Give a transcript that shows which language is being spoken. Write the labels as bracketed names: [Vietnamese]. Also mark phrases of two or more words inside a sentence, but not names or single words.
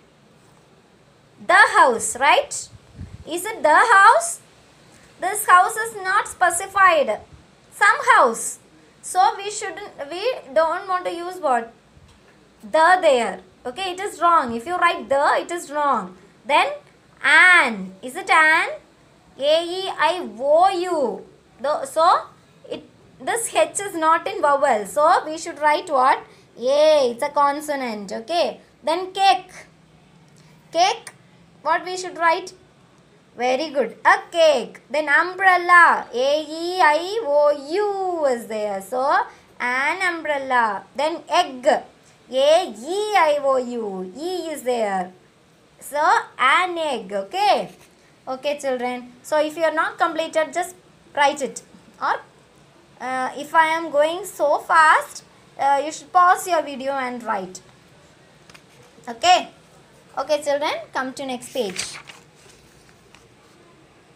[English] The house, right? Is it the house? This house is not specified. Some house. So, we don't want to use what? The there. Okay, it is wrong. If you write the, it is wrong. Then, an. Is it an? A-E-I-O-U. So, this H is not in vowel. So, we should write what? A. It's a consonant. Okay. Then, cake. Cake. What we should write? Very good. A cake. Then, umbrella. A-E-I-O-U is there. So, an umbrella. Then, egg. A-E-I-O-U. E is there. So, an egg. Okay. Okay, children. So, if you are not completed, just write it. Or if I am going so fast, you should pause your video and write. Okay. Okay, children. Come to next page.